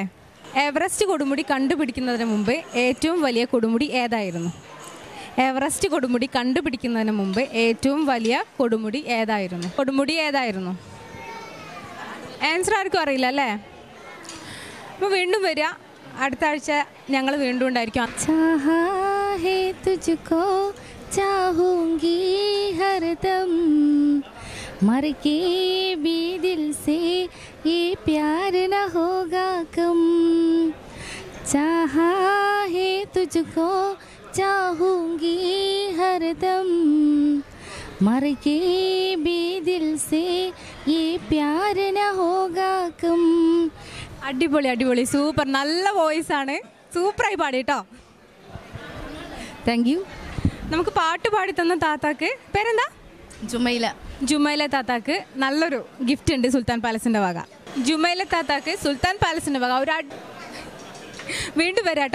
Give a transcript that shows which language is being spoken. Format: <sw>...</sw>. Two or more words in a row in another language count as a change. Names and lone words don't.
<ml>എവറസ്റ്റ് കൊടുമുടി കണ്ടുപിടിക്കുന്നതിന് മുമ്പ് ഏറ്റവും വലിയ കൊടുമുടി ഏതായിരുന്നു? എവറസ്റ്റ് കൊടുമുടി കണ്ടുപിടിക്കുന്നതിന് മുമ്പ് ഏറ്റവും വലിയ കൊടുമുടി ഏതായിരുന്നു? ആൻസർ ആർക്കും അറിയില്ല അല്ലേ? അപ്പോൾ വീണ്ടും വരിക. അടുത്ത ആഴ്ച ഞങ്ങൾ വീണ്ടും ഉണ്ടായിരിക്കും.</ml> <hi>चाहूंगी हरदम मर के भी दिल से ये प्यार न होगा कम चाहा है तुझको चाहूंगी हरदम मर के भी दिल से ये प्यार न होगा कम.</hi> <ml>അടിപൊളി. സൂപ്പർ. നല്ല വോയിസ് ആണ്. സൂപ്പറായി പാടി കേട്ടോ.</ml> <en>thank you.</en> <ml>നമുക്ക് പാട്ട് പാടി തന്ന താത്താക്ക് പേരെന്താ? ജുമൈല താത്താക്ക് നല്ലൊരു ഗിഫ്റ്റ് ഉണ്ട് സുൽത്താൻ പാലസിൻ്റെ വക. ജുമൈല താത്താക്ക് സുൽത്താൻ പാലസിൻ്റെ വക ഒരു വീണ്ടും വരാം കേട്ടോ.</ml>